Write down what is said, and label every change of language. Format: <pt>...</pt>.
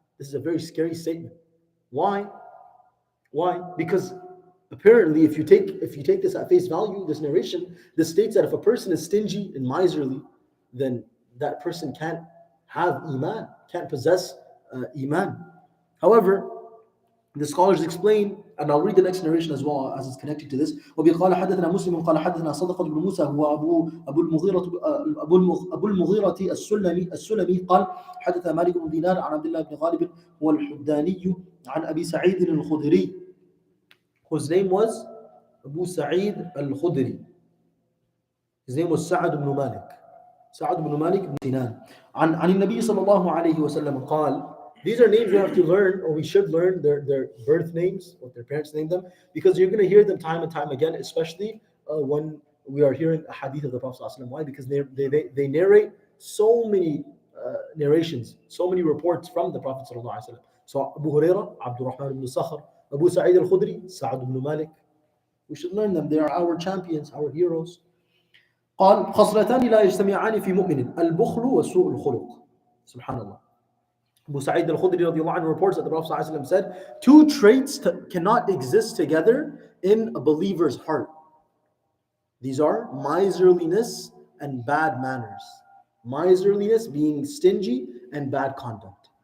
<en>This is a very scary statement. Why? Because apparently, if you take this at face value, this narration, this states that if a person is stingy and miserly, then that person can't have iman, can't possess iman. However, the scholars explain, and I'll read the next narration as well as it's connected to this.</en> <ar>وَبِقَالَ حَدَّثَنَا مُسْلِمٌ قَالَ حَدَّثَنَا صَدَقَةُ بْنُ مُوسَى هو أبو المغيرة السلمي قال حدث مالك بن دينار عن عبد الله بن غالب هو الحداني عن أبي سعيد الخدري,</ar> <en>whose name was Abu Sa'id al-Khudri. His name was Sa'ad ibn Malik. Sa'ad ibn Malik ibn Sinan.</en> <ar>عن النبي صلى الله عليه وسلم قال.</ar> <en>These are names we have to learn, or we should learn their birth names, what their parents named them, because you're going to hear them time and time again, especially when we are hearing a hadith of the Prophet ﷺ. Why? Because they narrate so many narrations, so many reports from the Prophet ﷺ. So Abu Hurairah, Abdurrahman ibn Sakhr, Abu Sa'id al-Khudri, Sa'ad ibn Malik. We should learn them. They are our champions, our heroes.</en> <ar>قال خصلتان لا يجتمعان في مؤمن البخل وسوء الخلق. Subhanallah.</ar> <en>Abu Sa'id al-Khudri radiallahu anhu reports that the Prophet ﷺ said, two traits cannot exist together in a believer's heart. These are miserliness and bad manners. Miserliness, being stingy, and bad conduct.</en>